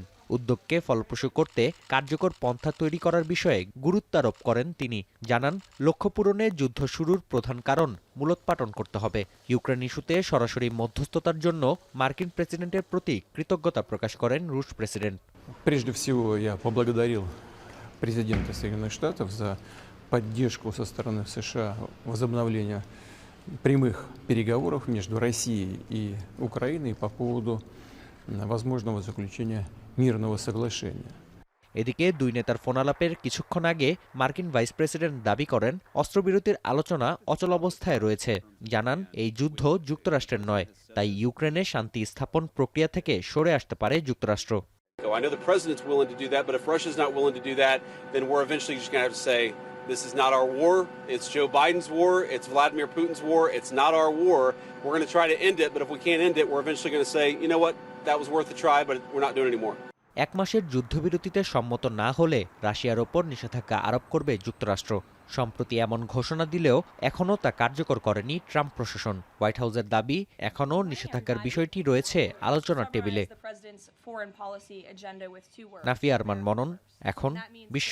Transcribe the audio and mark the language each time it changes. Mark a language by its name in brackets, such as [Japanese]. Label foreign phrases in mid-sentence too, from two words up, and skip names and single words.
[Bangla] উদ্যোগকে ফলপ্রসূ করতে কার্যকর পন্থা তৈরি করার বিষয়ে গুরুত্ব আরোপ করেন তিনি। জানান লক্ষ্য পূরণে যুদ্ধ শুরুর প্রধান কারণ মূলোৎপাটন করতে হবে। ইউক্রেন ইস্যুতে সরাসরি মধ্যস্থতার জন্য মার্কিন প্রেসিডেন্টের প্রতি কৃতজ্ঞতা প্রকাশ করেন রুশ প্রেসিডেন্ট। [Russian] Прежде всего, я поблагодарил президента Соединенных Штатов за поддержку со стороны США возобновления прямых переговоров между Россией и Украиной по поводу возможного заключения мирного соглашения. [Bangla] এদিকে দুই নেতার ফোনালাপের কিছুক্ষণ আগে মার্কিন ভাইস প্রেসিডেন্ট দাবি করেন অস্ত্রবিরতির আলোচনা অচলাবস্থায় রয়েছে। জানান এই যুদ্ধ যুক্তরাষ্ট্রের নয়, তাই ইউক্রেনে শান্তি স্থাপন প্রক্রিয়া থেকে সরে আসতে পারে যুক্তরাষ্ট্র। [English] I know the president's willing to do that, but if Russia's not willing to do that, then we're eventually just going to have to say, this is not our war. It's Joe Biden's war. It's Vladimir Putin's war. It's not our war. We're going to try to end it, but if we can't end it, we're eventually going to say, you know what, that was worth a try, but we're not doing it anymore. [Bangla] 1 মাসের যুদ্ধবিরতিতে সম্মত না হলে রাশিয়ার ওপর নিষেধাজ্ঞা আরোপ করবে যুক্তরাষ্ট্র। সম্প্রতি এমন ঘোষণা দিলেও এখনও তা কার্যকর করেনি ট্রাম্প প্রশাসন। হোয়াইট হাউসের দাবি, এখনও নিষেধাজ্ঞার বিষয়টি রয়েছে আলোচনার টেবিলে। নাফিয়া আরমান মনন, এখন বিশ্ব।